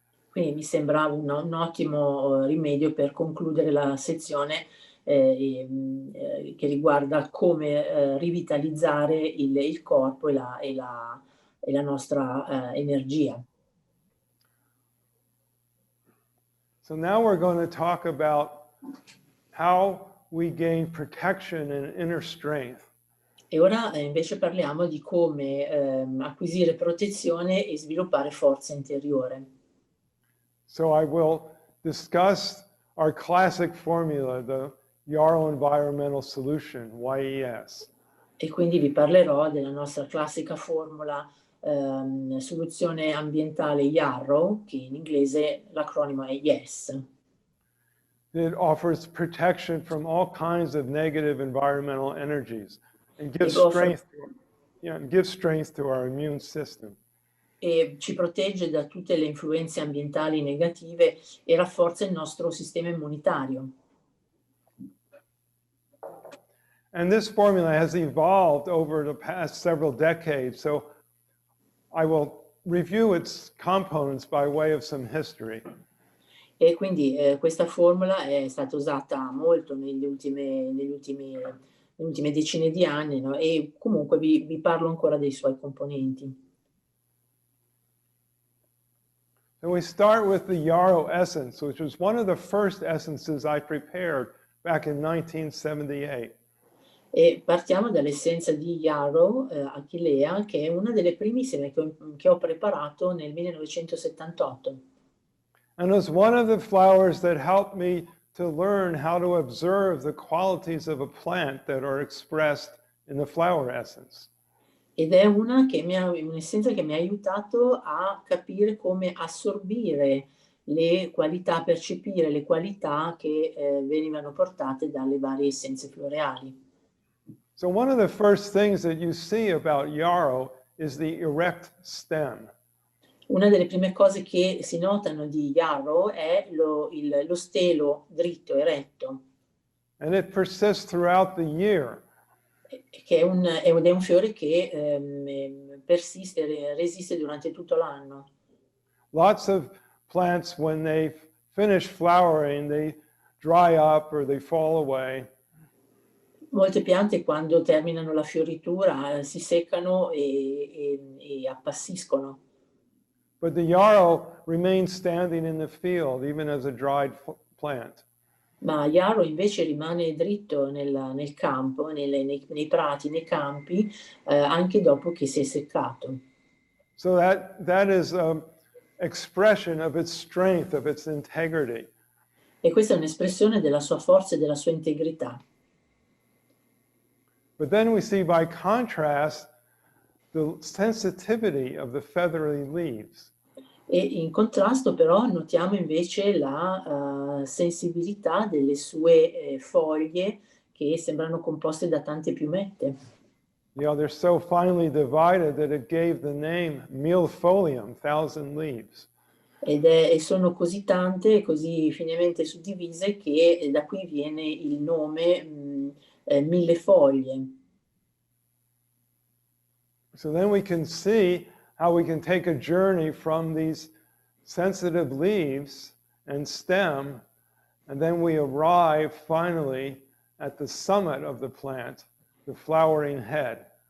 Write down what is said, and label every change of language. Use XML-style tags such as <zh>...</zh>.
<it>Quindi mi sembra un ottimo rimedio per concludere la sezione che riguarda come rivitalizzare il corpo e la nostra energia.</it> <en>So now we're going to talk about how we gain protection and inner strength.</en> <it>E ora invece parliamo di come acquisire protezione e sviluppare forza interiore.</it> <en>So I will discuss our classic formula, the Yarrow Environmental Solution, YES.</en> <it>E quindi vi parlerò della nostra classica formula soluzione ambientale Yarrow, che in inglese l'acronimo è YES.</it> <en>It offers protection from all kinds of negative environmental energies and gives strength to our immune system.</en> <it>E ci protegge da tutte le influenze ambientali negative e rafforza il nostro sistema immunitario.</it> <en>And this formula has evolved over the past several decades, so I will review its components by way of some history.</en> <it>E quindi questa formula è stata usata molto nelle ultime decine di anni, no? E comunque vi parlo ancora dei suoi componenti.</it> <en>So we start with the yarrow essence, which was one of the first essences I prepared back in 1978.</en> <it>E partiamo dall'essenza di Yarrow Achillea, che è una delle primissime che ho preparato nel 1978.</it> <en>And it was one of the flowers that helped me to learn how to observe the qualities of a plant that are expressed in the flower essence.</en> <it>Ed è un'essenza che mi ha aiutato a capire come assorbire le qualità, percepire le qualità che venivano portate dalle varie essenze floreali.</it> <en>So one of the first things that you see about yarrow is the erect stem.</en> <it>Una delle prime cose che si notano di Yarrow è lo stelo dritto, eretto.</it> <en>And it persists throughout the year.</en> <it>Che è un fiore che resiste durante tutto l'anno.</it> <en>Lots of plants, when they finish flowering, they dry up or they fall away.</en> <it>Molte piante quando terminano la fioritura si seccano e appassiscono.</it> <en>But the yarrow remains standing in the field, even as a dried plant.</en> <it>Ma Yarrow invece rimane dritto nel campo, nei prati, nei campi, anche dopo che si è seccato.</it> <en>So that is an expression of its strength, of its integrity.</en> <it>E questa è un'espressione della sua forza e della sua integrità.</it> <en>But then we see, by contrast, the sensitivity of the feathery leaves.</en> <it>E in contrasto però notiamo invece la sensibilità delle sue foglie che sembrano composte da tante piumette.</it> <en>They're so finely divided that it gave the name milfolium, 1,000 leaves.</en> <it>E sono così tante, così finemente suddivise che da qui viene il nome 1000 foglie.</it> <en>So then we can see how we can take a journey from these sensitive leaves and stem, and then we arrive finally at the summit of the plant, the flowering head.</en>